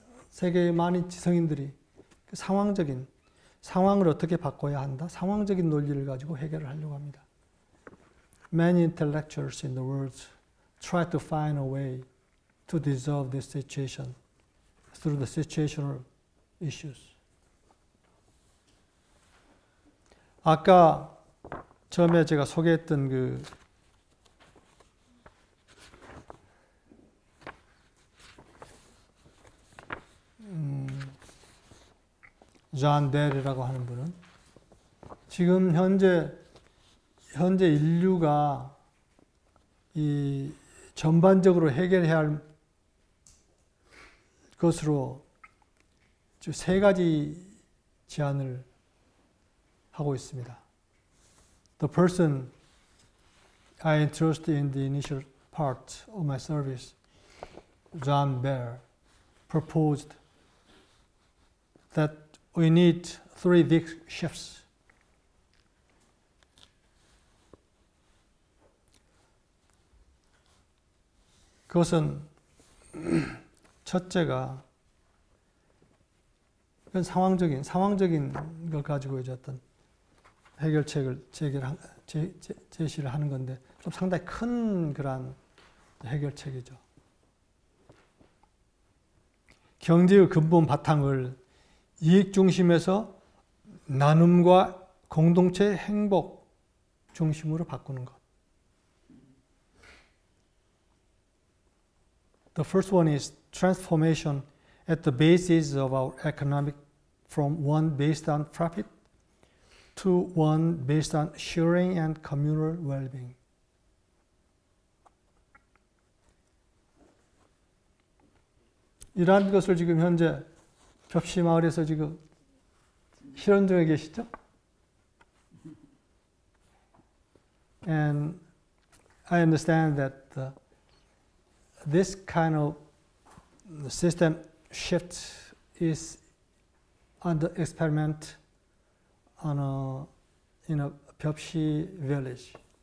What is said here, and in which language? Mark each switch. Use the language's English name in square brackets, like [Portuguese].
[Korean] 세계의 많은 지성인들이 그 상황을 어떻게 바꿔야 한다? 상황적인 논리를 가지고 해결을 하려고 합니다. [English] Many intellectuals in the world try to find a way to dissolve this situation through the situational issues. [Korean] 아까 처음에 제가 소개했던 그 존 베르라고 하는 분은 지금 현재 인류가 이 전반적으로 해결해야 할 것으로 세 가지 제안을 하고 있습니다. [English] The person I introduced in the initial part of my service, John Bear, proposed that we need 3 big shifts. [Korean] 그것은 첫째가 상황적인 걸 가지고 이제 어떤 해결책을 제시를 하는 건데 좀 상당히 큰 그런 해결책이죠. 경제의 근본 바탕을 이익 중심에서 나눔과 공동체 행복 중심으로 바꾸는 것. [English] The first one is transformation at the basis of our economic from one based on profit to one based on sharing and communal well-being. [Korean] 이러한 것을 지금 현재 벽시마을에서 지금 실현 중에 계시죠? [English] And I understand that this kind of system shift is under experiment in a 벽시 village.